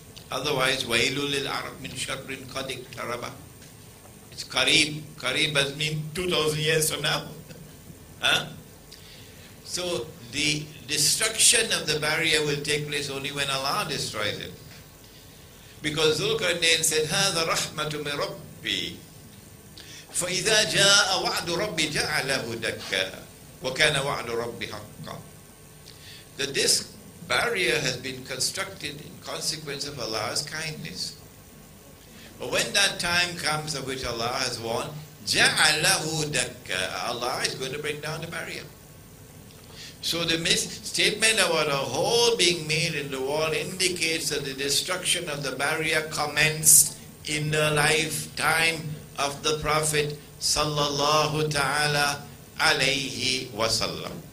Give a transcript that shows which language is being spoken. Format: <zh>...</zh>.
<en>Otherwise,</en> <ar>wailul lil Arab min sharrin qad iqtaraba.</ar> <en>It's qareeb. Qareeb does mean 2,000 years from now. Huh? So the destruction of the barrier will take place only when Allah destroys it. Because Zulkarnain said,</en> <ar>هَذَا رَحْمَةُ مِنْ رَبِّي فَإِذَا جَاءَ وَعْدُ رَبِّي جَعَلَهُ دَكَّا وَكَانَ وَعْدُ رَبِّ حَقًّا.</ar> <en>That this barrier has been constructed in consequence of Allah's kindness. But when that time comes of which Allah has warned,</en> <ar>جَعَلَهُ دَكَّا,</ar> <en>Allah is going to break down the barrier. So the statement about a hole being made in the wall indicates that the destruction of the barrier commenced in the lifetime of the Prophet sallallahu ta'ala alayhi wasallam.</en>